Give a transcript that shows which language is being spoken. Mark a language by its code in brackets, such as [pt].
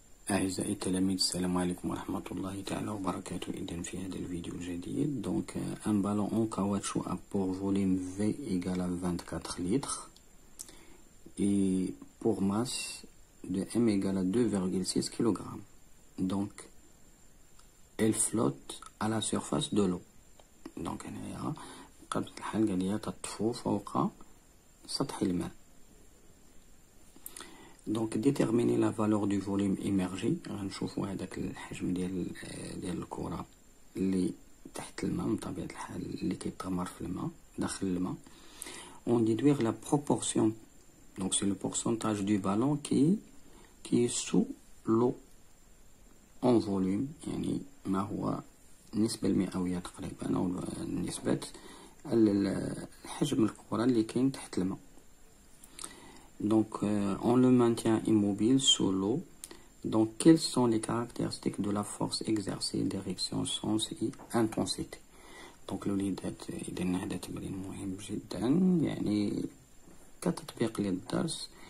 [ar] التلاميذ السلام عليكم ورحمة الله تعالى وبركاته. إذن في هذا الفيديو الجديد [fr] donc un ballon en caoutchouc à pour volume V égale à 24 litres et pour masse de M égale à 2,6 kg. Donc elle flotte à la surface de l'eau. [ar] donc هنايا قبل الحال قال لي تطفو فوق سطح الماء. [fr] Donc déterminer la valeur du volume immergé. [ar] غنشوفوا هذاك الحجم ديال الكرة اللي تحت الماء من طبيعة الحال اللي كيتغمر في الماء داخل الماء. [fr] On déduire la proportion. Donc c'est le pourcentage du ballon qui est sous l'eau en volume. [ar] يعني ما هو النسبة المئوية تقريبا أو نسبة الحجم الكرة اللي كاين تحت الماء. [fr] Donc, on le maintient immobile sous l'eau. Donc, quelles sont les caractéristiques de la force exercée, direction, sens et intensité. [ar] Donc, الوليدات إذا هذا تمرين مهم جدا يعني كتطبيق للدرس.